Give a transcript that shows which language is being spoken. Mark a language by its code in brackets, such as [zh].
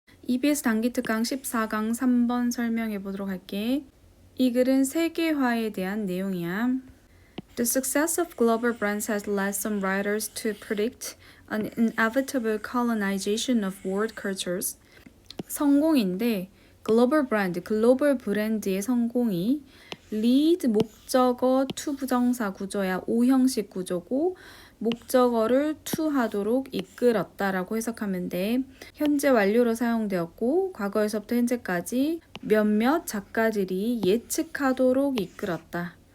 [ko] EBS 단기 특강 14강 3번 설명해 보도록 할게. 이 글은 세계화에 대한 내용이야. [en] The success of global brands has led some writers to predict an inevitable colonization of world cultures. [ko] 성공인데 글로벌 브랜드의 성공이 lead 목적어 to 부정사 구조야. 오형식 구조고 목적어를 to 하도록 이끌었다라고 해석하면 돼. 현재 완료로 사용되었고 과거에서부터 현재까지 몇몇 작가들이 예측하도록 이끌었다.